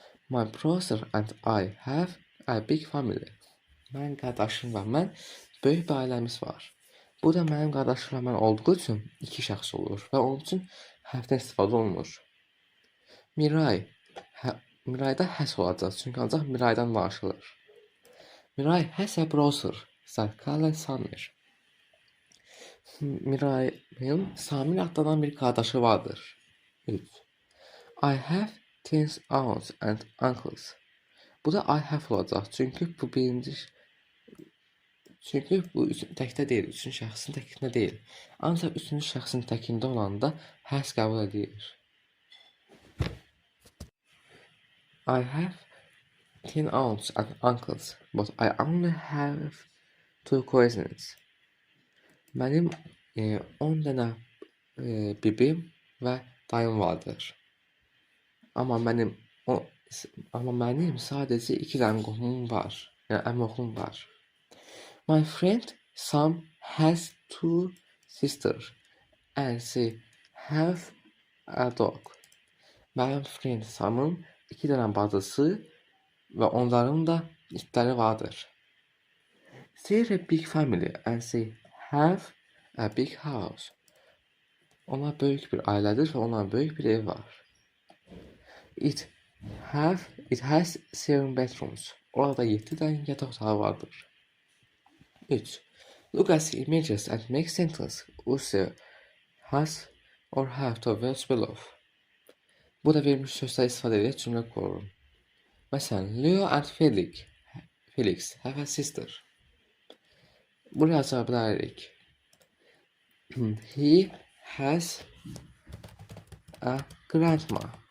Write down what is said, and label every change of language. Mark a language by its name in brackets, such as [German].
[English] My brother and I have a big family. [Azerbaijani] Mənim qardaşım və mən böyük bir ailəmiz var. Bu da mənim qardaşım və mən olduğu üçün 2 şəxs olur və onun üçün have-dən istifadə olunur. Mirayda has olacaq, çünki ancaq Miraydan danışılır. [English] Miray has a brother that called Samir. [Azerbaijani] Mirayın Samir adlanan bir qardaşı vardır. [English] 3. I have 10 aunts and uncles. [Azerbaijani] Bu da I have olacaq, çünki bu birinci təkdə deyil, üçüncü şəxsin təkində deyil. Ancaq üçüncü şəxsin təkində olanda has qəbul edilir. [English] I have 10 aunts and uncles, but I only have 2 cousins. [Azerbaijani] Mənim 10 dənə bibim və dayım vardır. Amma mənim sadəcə 2 dənə qohumum var, yəni əmioxlum var. [English] My friend Sam has 2 sisters and they have a dog. [Azerbaijani] Mənim friend Sam'ın 2 dənə bacısı və onların da itləri vardır. [English] They're a big family and they have a big house. [Azerbaijani] Onlar böyük bir ailədir və onların böyük bir ev var. [English] It has 7 bedrooms. [Azerbaijani] Orada 7 tane yatak otağı vardır. 3. [English] Look at the images and make sentence with the has or have to words below. [Azerbaijani] Burada verilmiş sözler istifadə edərək cümlə qurun. [English] Məsələn, Leo and Felix have a sister. [Azerbaijani] Buraya yaza bilərik. [English] He has a grandma.